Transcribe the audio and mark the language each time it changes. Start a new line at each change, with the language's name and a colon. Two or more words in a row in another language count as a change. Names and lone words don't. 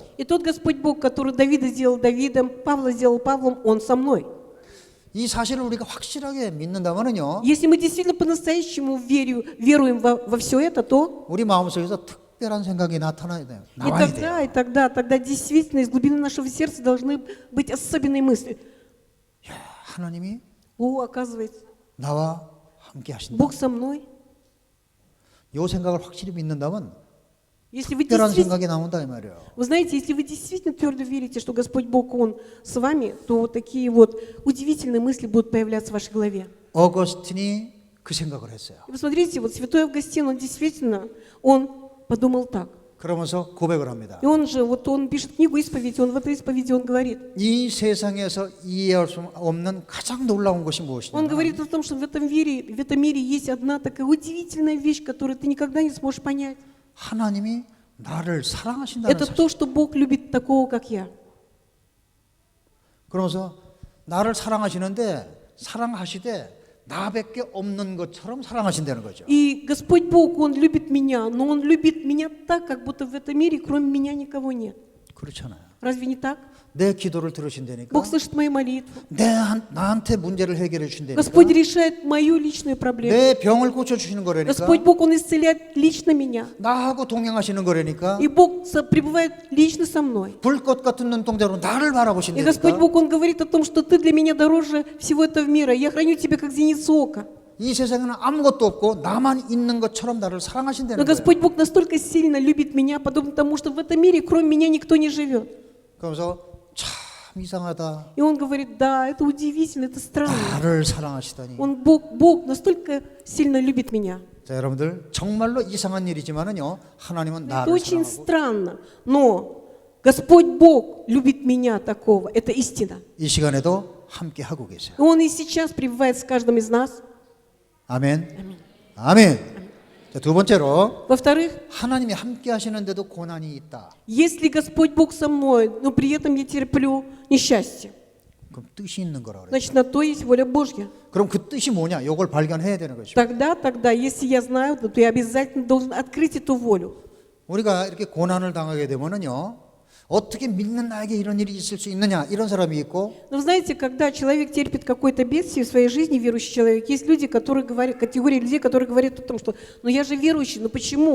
Russian: И тот Господь Бог, который Давида сделал Давидом, Павла сделал Павлом, Он со мной.
Korean: 이 사실을 우리가 확실하게 믿는다면은요,
Russian: Если мы действительно по-настоящему веруем во все это, то
Korean: 우리 마음속에서 특별한 생각이 나와야 돼요.
Russian: тогда действительно из глубины нашего сердца должны быть особенные мысли.
Korean: 야, 하나님이
Russian: О, оказывается,
Korean: 나와 함께 하신다.
Russian: Бог со мной.
Korean: 이 생각을 확실히 믿는다면
Russian: Если вы
Korean: 특별한
Russian: действительно,
Korean: 생각이 나온다 이 말이에요.
Russian: вы знаете, если вы действительно твердо верите, что Господь Бог, Он с вами, то вот такие вот удивительные мысли будут появляться в вашей голове.
Korean: 어거스틴이 그 생각을 했어요.
Russian: И посмотрите, вот святой Августин, он действительно, он подумал так.
Korean: 그러면서 고백을 합니다.
Russian: И он же, вот он пишет книгу исповеди, он в этой исповеди, он говорит.
Korean: 이 세상에서 이해할 수 없는 가장 놀라운 것이
Russian: Он
Korean: 무엇이냐?
Russian: говорит о том, что в этом мире есть одна такая удивительная вещь, которую ты никогда не сможешь понять.
Korean: 하나님이 나를 사랑하신다는
Russian: Это
Korean: 사실.
Russian: то, что Бог любит такого, как я.
Korean: 그러면서 나를 사랑하시는데 사랑하시되 나밖에 없는 것처럼 사랑하신다는 거죠.
Russian: И Господь Бог, Он любит меня, но Он любит меня так, как будто в этом мире кроме меня никого нет.
Korean: 그렇잖아요.
Russian: Разве не так?
Korean: 내 기도를 들으신다니까.
Russian: Бог слышит мои молитвы.
Korean: 나한테 문제를 해결해 주신다니까.
Russian: Господь решает мою личную проблему.
Korean: 내 병을 고쳐 주시는 거라니까.
Russian: Господь Бог, Он исцеляет лично меня.
Korean: 나하고 동행하시는 거라니까.
Russian: И Бог пребывает лично со мной.
Korean: 불꽃 같은 눈동자로 나를
Russian: И
Korean: 바라보신다니까.
Russian: Господь Бог, Он говорит о том, что ты для меня дороже всего этого мира. Я храню тебя как зеницу ока.
Korean: 이 세상에는 아무것도 없고 나만 있는 것처럼 나를
Russian: Но
Korean: 사랑하신다는 거예요.
Russian: Господь Бог настолько сильно любит меня, подобно тому, что в этом мире кроме меня никто не живет.
Korean: 그러면서 참 이상하다.
Russian: И Он говорит, да, это удивительно, это странно.
Korean: 나를 사랑하시다니.
Russian: Бог настолько сильно любит меня.
Korean: 자, 여러분들 정말로 이상한 일이지만은요. 하나님은
Russian: Это
Korean: 나를
Russian: очень
Korean: 사랑하고
Russian: странно, но Господь Бог любит меня такого, это истина.
Korean: 이 시간에도 함께 하고 계세요.
Russian: И Он и сейчас пребывает с каждым из нас.
Korean: 아멘. 아멘. 자, 두 번째로
Russian: Во-вторых,
Korean: 하나님이 함께 하시는데도 고난이 있다.
Russian: если Господь Бог со мной, но при этом я терплю несчастье,
Korean: 그럼 뜻이 있는 거라 그래요.
Russian: значит, на то есть воля Божья.
Korean: 그럼 그 뜻이 뭐냐? 이걸 발견해야 되는 것이죠.
Russian: Тогда, если я знаю, то я обязательно должен открыть эту волю.
Korean: 우리가 이렇게 고난을 당하게 되면은요. 어떻게 믿는 나에게 이런 일이 있을 수 있느냐? 이런 사람이 있고
Russian: Но вы знаете, когда человек терпит какое-то бедствие в своей жизни, верующий человек, есть люди, которые говорят, категория людей, которые говорят о том, что ну я же верующий, но почему?